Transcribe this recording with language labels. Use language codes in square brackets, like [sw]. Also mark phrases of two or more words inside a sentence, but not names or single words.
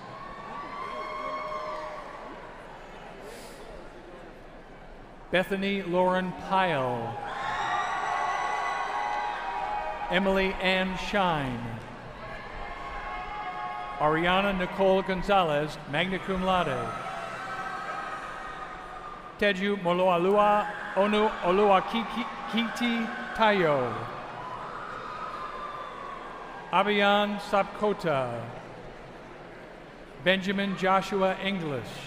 [en] Bethany Lauren Pyle. Emily Ann Shine. Ariana Nicole Gonzalez, [la] magna cum laude. [en] Teju Moloalua Onu Oluakiti Tayo. Abiyan Sapkota. Benjamin Joshua English.